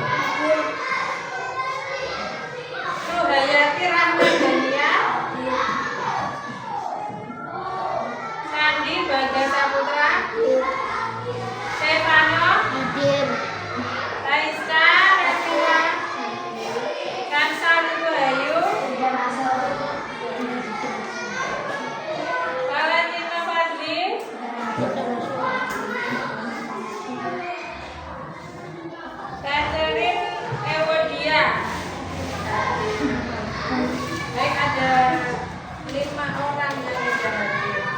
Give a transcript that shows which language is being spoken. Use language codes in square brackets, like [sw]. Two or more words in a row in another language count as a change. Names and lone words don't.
[id] Suhayati Rahman Dania, Sandi Bagas Saputra, Stefano, Raisa Revina, Kansa Nuhayu, Valentino Fadli, Catherine Ewodia. Baik, ada 5 orang yang sudah hadir.